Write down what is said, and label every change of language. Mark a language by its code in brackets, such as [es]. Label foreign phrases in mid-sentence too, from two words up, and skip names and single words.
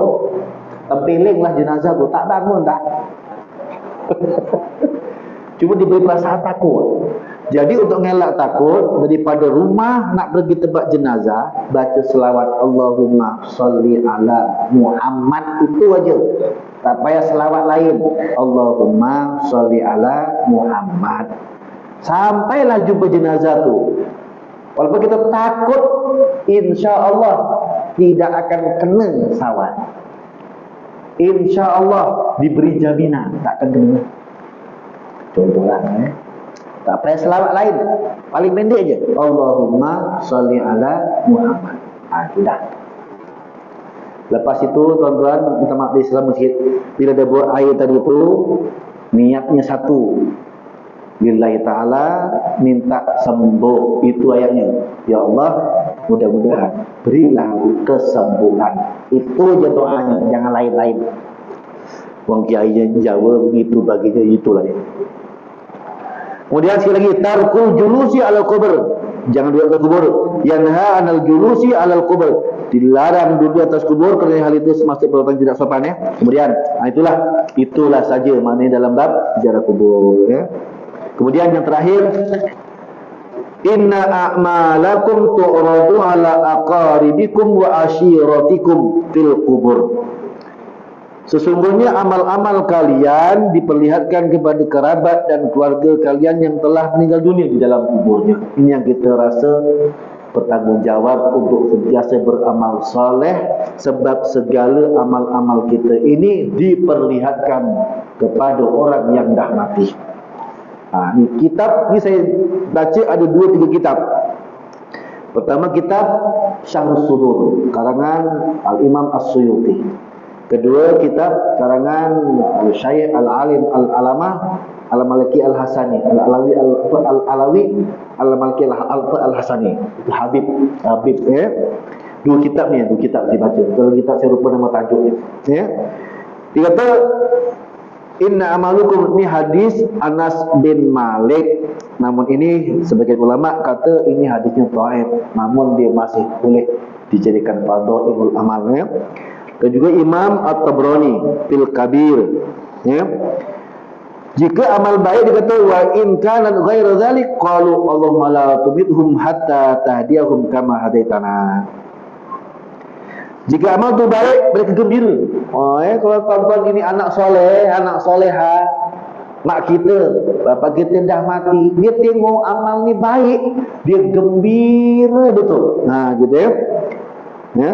[ms] Tempelinglah jenazah tu, tak bangun tak. Cuma diberi perasaan takut. Jadi untuk mengelak takut, daripada rumah nak pergi tempat jenazah, baca selawat [ar] اللهم صل على محمد, [ms] itu aja. Tak payah selawat lain. [ar] اللهم صل على محمد. [ms] Sampailah jumpa jenazah tu. Walaupun kita takut, [ar] إن شاء الله [ms] tidak akan kena sawan. [ar] إن شاء الله [ms] diberi jaminan tak akan kena. Contohlah tak payah selawat lain, paling pendek je, [ar] اللهم صل على محمد. [ms] Sudah. Lepas itu tuan-tuan minta maaf di Islam masjid, bila dia buat air tadi itu niatnya satu, [ar] لله تعالى, [ms] minta sembuh. Itu ayatnya, ya Allah mudah-mudahan berilah kesembuhan. Itu je doanya, jangan lain-lain. Wong kiai Jawa begitu baginya, itulah ya. Kemudian sekali lagi, [ar] ترك الجلوس على القبور, [ms] jangan duduk atas kubur. [ar] ينهى عن الجلوس على القبور, [ms] dilarang duduk atas kubur kerana hal itu termasuk perbuatan tidak sopan ya. Kemudian itulah saja maknanya dalam bab ziarah kubur ya. Kemudian yang terakhir, [ar] إن أعمالكم تعرض على أقاربكم وعشائركم في القبور. [ms] Sesungguhnya amal-amal kalian diperlihatkan kepada kerabat dan keluarga kalian yang telah meninggal dunia di dalam kuburnya. Ini yang kita rasa bertanggungjawab untuk sentiasa beramal soleh, sebab segala amal-amal kita ini diperlihatkan kepada orang yang dah mati. Ni kitab ni saya baca ada 2-3 kitab. Pertama kitab Syahrus Sudur karangan Al-Imam As-Suyuti. Kedua kitab karangan Syekh Al-Alim Al-Alamah Al-Maliki Al-Hasani Al-Alawi Al-Alawi Al-Maliki Al-Hasani. Itu Habib dua kitab ni, 2 kitab saya baca. Kalau kitab saya lupa nama tajuknya. Dia kata [ar] إن أعمالكم, [ms] ni hadis Anas bin Malik. Namun ini sebagian ulama kata ini hadisnya dhaif, namun dia masih boleh dijadikan fadhailul amalnya. Dan juga Imam At-Tabrani [ar] في الكبير, [ms] jika amal baik dikata [ar] وإن كان غير ذلك قالوا اللهم لا تمتهم حتى تهديهم كما هديتنا. [ms] Jika amal tu baik, mereka gembira. Kalau tuan-tuan ini anak soleh, anak soleha, mak kita, bapa kita dah mati, dia tengok amal ni baik, dia gembira betul. Gitu ya.